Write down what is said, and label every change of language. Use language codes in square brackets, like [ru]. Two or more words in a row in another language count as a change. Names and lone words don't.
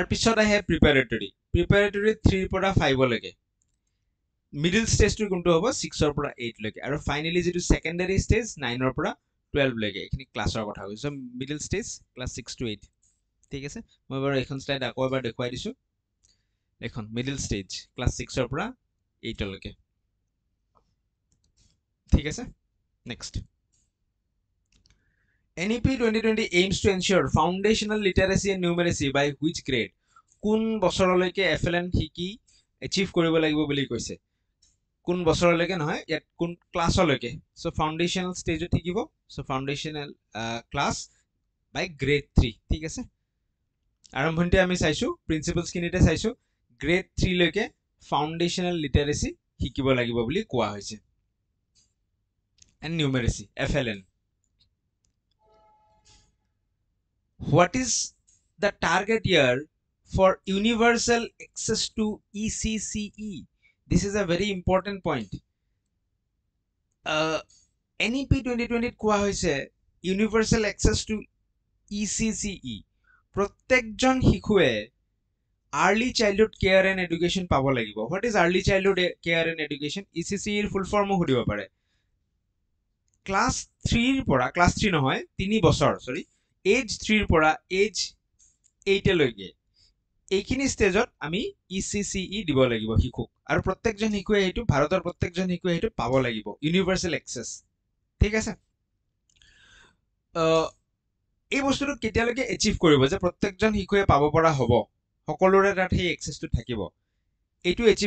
[as] পিছত আহে প্ৰিপাৰেটৰী 3 ৰ পৰা 5 লৈকে [en] middle stage [as] কোনটো হ'ব 6 ৰ পৰা 8 লৈকে আৰু ফাইনেলি যেটো [en] secondary stage [as] 9 ৰ পৰা 12 লৈকে এইখিনি ক্লাছৰ কথা কৈছে [en] middle stage class 6 to 8 [as] ঠিক আছে মই বাৰু এখন স্লাইড আকৌ এবাৰ দেখুৱাই দিছো এখন [en] middle stage class 6 [as] ৰ পৰা 8 লৈকে ঠিক আছে [en] নেক্সট NEP 2020 aims to ensure foundational literacy and numeracy by which grade [as] কোন বছৰলৈকে FLN শিকি achieve কৰিব লাগিব বুলি কৈছে কোন বছৰলৈকে নহয় ইয়াত কোন ক্লাছলৈকে [en] so foundational stage [as] থাকিব [en] so foundational class by grade 3 [as] ঠিক আছে আৰম্ভণিতে আমি চাইছো প্ৰিন্সিপলস কিনিতে চাইছো গ্ৰেড 3 লৈকে [en] foundational literacy [as] শিকিব লাগিব বুলি কোৱা হৈছে [en] and numeracy FLN what is the target year for universal access to ECCE this is a very important point NEP 2020 [as] কোৱা হৈছে [en] universal access to ECCE [as] প্ৰত্যেকজন শিশুৱে [en] early childhood care and education [as] পাব লাগিব [en] what is early childhood care and education [as] ECCE এর [en] full form [as] হদিব পারে ক্লাস 3 ৰ পৰা ক্লাস 3 নহয় 3 বছৰ সৰি এজ 3 ৰ পৰা এজ 8 লৈকে এইখিনি স্টেজত আমি ECCE দিব লাগিব শিশুক আৰু প্ৰত্যেকজন শিশুৱে এইটো ভাৰতৰ প্ৰত্যেকজন শিশুৱে এইটো পাব লাগিব [en] universal access [as] ঠিক আছে এই বস্তুটো কেতিয়ালৈকে এচিভ কৰিব যে প্ৰত্যেকজন শিশুৱে পাব পৰা হ'ব সকলোৰে তাত সেই এক্সেসটো থাকিব এইটো এচিভ